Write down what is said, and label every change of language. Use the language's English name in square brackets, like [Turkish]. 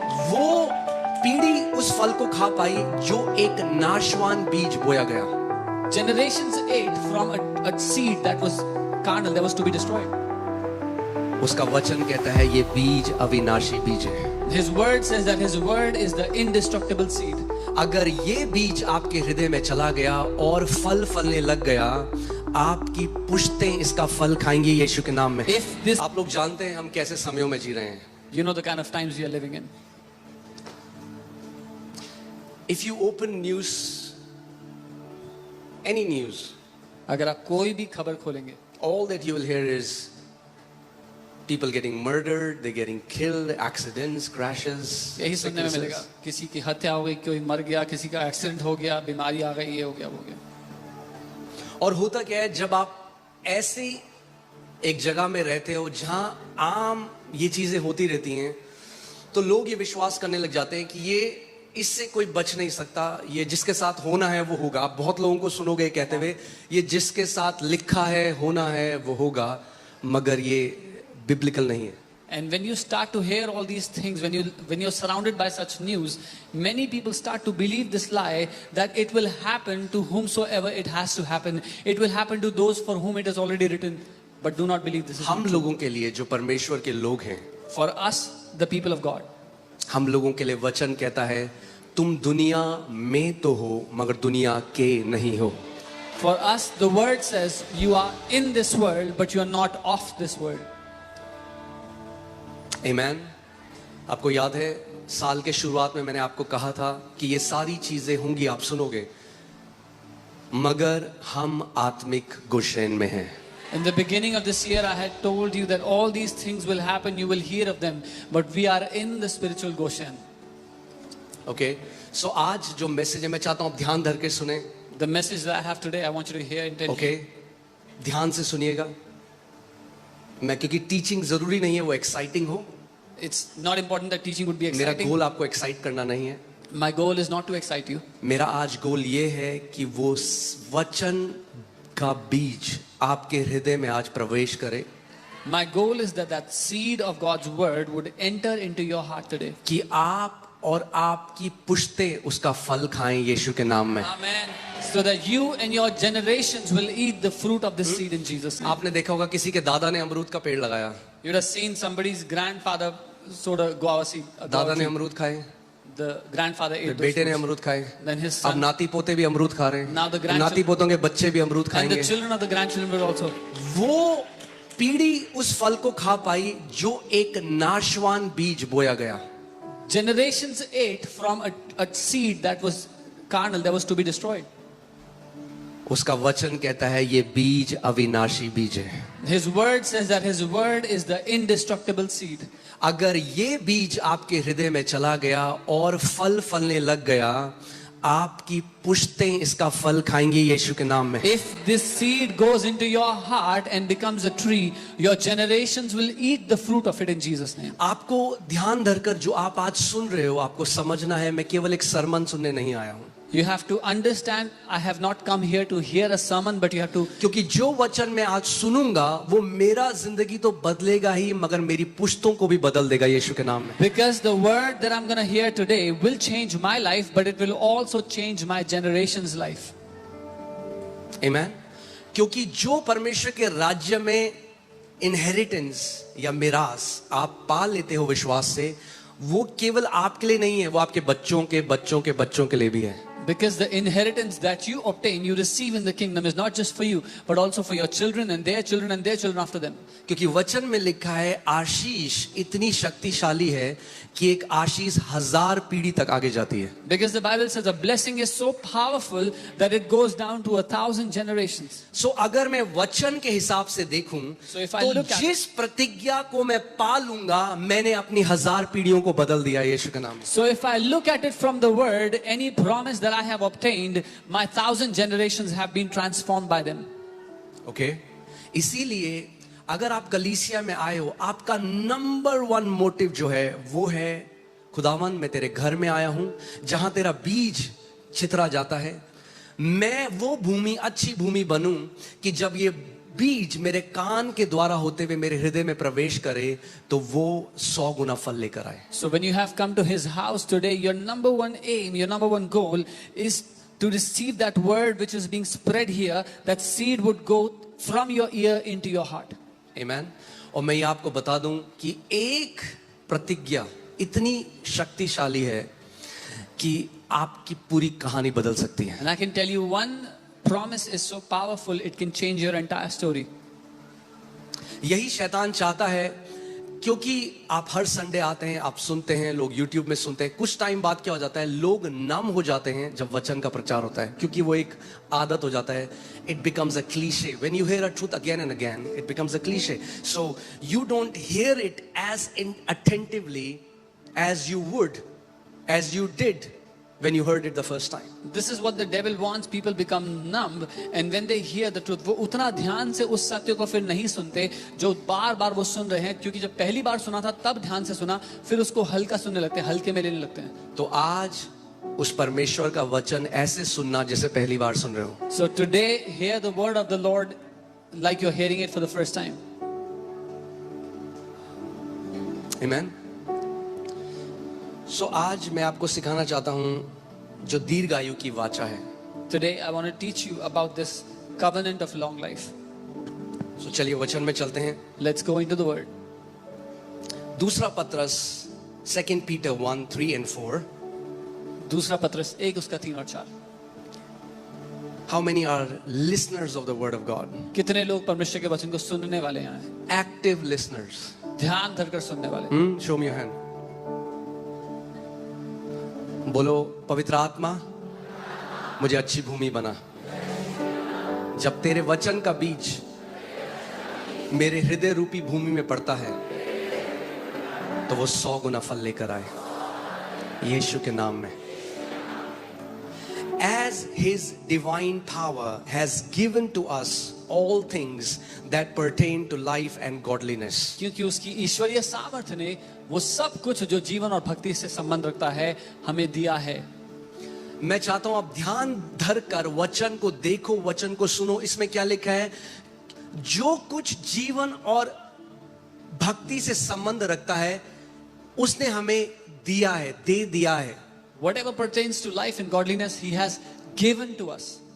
[Hindi] वो पीढ़ी उस फल को खा पाई जो एक नाशवान बीज बोया गया। [English] Generations ate from a seed that was carnal, that was to be destroyed. [Hindi] उसका वचन कहता है ये बीज अविनाशी बीज है। [English] His word says that his word is the indestructible seed. [Hindi] अगर ये बीज आपके हृदय में चला गया और फल फलने लग गया, आपकी पुश्तें इसका फल खाएंगी यीशु के नाम में। आप लोग जानते हैं हम कैसे समयों में जी रहे हैं। [English] You know the kind of times we are living in. If you open news, any news, [Hindi] अगर आप कोई भी खबर खोलेंगे, [English] all that you will hear is people getting murdered, they're getting killed, accidents, crashes, [Hindi] यही सुनने में मिलेगा। किसी की हत्या हो गई, कोई मर गया, किसी का एक्सीडेंट हो गया, बीमारी आ गई, ये हो गया, वो हो गया। और होता क्या है, जब आप ऐसी एक जगह में रहते हो जहां आम ये चीजें होती रहती हैं, तो लोग ये विश्वास करने लग जाते हैं कि ये इससे कोई बच नहीं सकता, ये जिसके साथ होना है वो होगा। आप बहुत लोगों को सुनोगे कहते हुए ये जिसके साथ लिखा है होना है वो होगा, मगर ये बिब्लिकल नहीं है। [English] And when you start to hear all these things, when you're surrounded by such news, many people start to believe this lie that it will happen to whomsoever it has to happen. It will happen to those for whom it is already written. But do not believe this is [Hindi] हम लोगों के लिए जो परमेश्वर के लोग हैं, [English] for us, the people of God, [Hindi] हम लोगों के लिए वचन कहता है तुम दुनिया में तो हो मगर दुनिया के नहीं हो। [English] For us, the word says you are in this world, but you are not of this world. Amen. [Hindi] आपको याद है साल के शुरुआत में मैंने आपको कहा था कि ये सारी चीजें होंगी, आप सुनोगे, मगर हम आत्मिक गोशेन में हैं। [English] In the beginning of this year, I had told you that all these things will happen, you will hear of them, but we are in the spiritual Goshen. [Hindi] Okay, so आज जो मैसेज है मैं चाहता हूँ आप ध्यान धर के सुने। [English] The message that I have today, I want you to hear intently. [Hindi] Okay, ध्यान से सुनिएगा। मैं क्योंकि टीचिंग जरूरी नहीं है वो एक्साइटिंग हो। [English] It's not important that teaching would be [Hindi] मेरा [English] exciting. [Hindi] गोल आपको एक्साइट करना नहीं है। [English] My goal is not to excite you. [Hindi] मेरा आज गोल ये है कि वो वचन का बीज आपके हृदय में आज प्रवेश करे। [English] My goal is that that seed of God's word would enter into your heart today. [Hindi] कि आप और आपकी पुश्तें उसका फल खाएं यीशु के नाम में। [English] Amen. So that you and your generations will eat the fruit of this seed in Jesus' name. [Hindi] आपने देखा होगा किसी के दादा ने अमरूद का पेड़ लगाया, [English] You would have seen somebody's grandfather sort of guava seed. [Hindi] दादा ने अमरूद खाए, [English] The grandfather ate [Hindi] फिर [English] those [Hindi] बेटे ने [English] fruits. [Hindi] अमरूद खाए, [English] Then his [Hindi] अब [English] son [Hindi] नाती पोते भी अमरूद खा रहे [English] Now the [Hindi] हैं, [English] grandchildren- [Hindi] नाती पोतों के बच्चे भी अमरूद [English] and [Hindi] खाएंगे। [English] the children of the grandchildren will also. [Hindi] वो पीढ़ी उस फल को खा पाई जो एक नाशवान बीज बोया गया। [English] Generations ate from a seed that was carnal, that was to be destroyed. [Hindi] उसका वचन कहता है ये बीज अविनाशी बीज है। [English] His word says that his word is the indestructible seed. [Hindi] अगर ये बीज आपके हृदय में चला गया और फल फलने लग गया, आपकी पुश्तें इसका फल खाएंगी यीशु के नाम में। [English] If this seed goes into your heart and becomes a tree, your generations will eat the fruit of it in Jesus' name. [Hindi] आपको ध्यान धरकर जो आप आज सुन रहे हो आपको समझना है, मैं केवल एक सरमन सुनने नहीं आया हूं। [English] You have to understand, I have not come here to hear a sermon, but you have to. [Hindi] क्योंकि जो वचन मैं आज सुनूंगा वो मेरा जिंदगी तो बदलेगा ही मगर मेरी पुश्तों को भी बदल देगा यीशु के नाम में। [English] Because the word that I'm going to hear today will change my life, but it will also change my generation's life. Amen. [Hindi] क्योंकि जो परमेश्वर के राज्य में इनहेरिटेंस या मिरास आप पा लेते हो विश्वास से, वो केवल आपके लिए नहीं है, वो आपके बच्चों के बच्चों के बच्चों के लिए भी है। [English] Because the inheritance that you obtain, you receive in the kingdom is not just for you, but also for your children and their children after them. [Hindi] क्योंकि वचन में लिखा है आशीष इतनी शक्तिशाली है कि एक आशीष 1000 पीढ़ी तक आगे जाती है। [English] Because the Bible says a blessing is so powerful that it goes down to 1,000 generations. [Hindi] सो अगर मैं वचन के हिसाब से देखूं [English] So if I [Hindi] तो [English] look at- [Hindi] जिस प्रतिज्ञा को मैं पा लूंगा मैंने अपनी 1000 पीढ़ियों को बदल दिया यीशु के नाम में। [English] So if I look at it from the word, any promise that I have obtained, my 1,000 generations have been transformed by them. [Hindi] Okay, इसीलिए अगर आप कलीसिया में आए हो, आपका नंबर 1 मोटिव जो है वो है खुदावन मैं तेरे घर में आया हूं जहां तेरा बीज छितरा जाता है, मैं वो भूमि, अच्छी भूमि बनूं कि जब ये बीज मेरे कान के द्वारा होते हुए मेरे हृदय में प्रवेश करे तो वो 100 गुना फल लेकर आए. [English] So when you have come to his house today, your number one aim, your number one goal is to receive that word which is being spread here, that seed would go from your ear into your heart. Amen. [Hindi] और मैं ये आपको बता दूं कि एक प्रतिज्ञा इतनी शक्तिशाली है कि आपकी पूरी कहानी बदल सकती है. [English] And I can tell you one promise is so powerful, it can change your entire story. [Hindi] यही शैतान चाहता है, क्योंकि आप हर संडे आते हैं, आप सुनते हैं, लोग YouTube में सुनते हैं, कुछ टाइम बाद क्या हो जाता है, लोग नम हो जाते हैं जब वचन का प्रचार होता है, क्योंकि वो एक आदत हो जाता है. [English] It becomes a cliche. When you hear a truth again and again, it becomes a cliche. So you don't hear it as attentively as you would, as you did when you heard it the first time. This is what the devil wants. People become numb, and when they hear the truth, [Hindi] वो उतना ध्यान से उस सत्य को फिर नहीं सुनते जो बार बार वो सुन रहे हैं, क्योंकि जब पहली बार सुना था तब ध्यान से सुना, फिर उसको हल्का सुनने लगते हैं, हल्के में लेने लगते हैं. तो आज उस परमेश्वर का वचन ऐसे सुनना जैसे पहली बार सुन रहे हो. [English] So today, hear the word of the Lord like you're hearing it for the first time. Amen. [Hindi] So आज मैं आपको सिखाना चाहता हूं जो दीर्घायु की वाचा है. [English] Today, I want to teach you about this covenant of long life. [Hindi] So चलिए वचन में चलते हैं. [English] Let's go into the word. [Hindi] दूसरा पत्रस [English] 2 Peter 1, 3 and 4. [Hindi] दूसरा पत्रस 1 उसका 3 और 4. [English] How many are listeners of the word of God? [Hindi] कितने लोग परमेश्वर के वचन को सुनने वाले हैं? [English] Active listeners. [Hindi] ध्यान धरकर सुनने वाले. [English] Show me your hand. [Hindi] बोलो, पवित्र आत्मा मुझे अच्छी भूमि बना. जब तेरे वचन का बीज मेरे हृदय रूपी भूमि में पड़ता है तो वो 100 गुना फल लेकर आए, यीशु के नाम में. [English] As his divine power has given to us all things that pertain to life and godliness. [Hindi] क्योंकि उसकी ईश्वरीय सामर्थ्य ने वो सब कुछ जो जीवन और भक्ति से संबंध रखता है हमें दिया है. मैं चाहता हूं आप ध्यान धर कर वचन को देखो, वचन को सुनो. इसमें क्या लिखा है? जो कुछ जीवन और भक्ति से संबंध रखता है उसने हमें दिया है, दे दिया है. [English] Whatever pertains to life and godliness, He has given to us.